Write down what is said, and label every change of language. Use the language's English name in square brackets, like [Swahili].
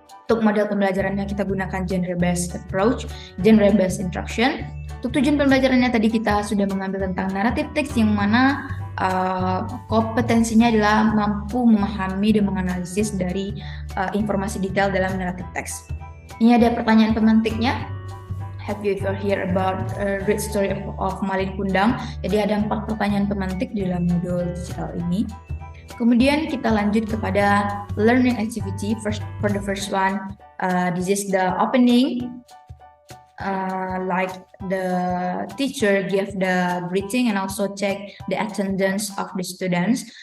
[Indonesian] Untuk model pembelajarannya kita gunakan genre-based approach, genre-based instruction. Untuk tujuan pembelajarannya tadi kita sudah mengambil tentang naratif teks, yang mana kompetensinya adalah mampu memahami dan menganalisis dari informasi detail dalam naratif teks. Ini ada pertanyaan pemantiknya. [English] Have you ever heard about Great Story of Malin Kundang? [Indonesian] Jadi ada 4 pertanyaan pemantik di dalam modul digital ini. Kemudian kita lanjut kepada learning activity. [English] For the first one, this is the opening. Like the teacher give the greeting and also check the attendance of the students.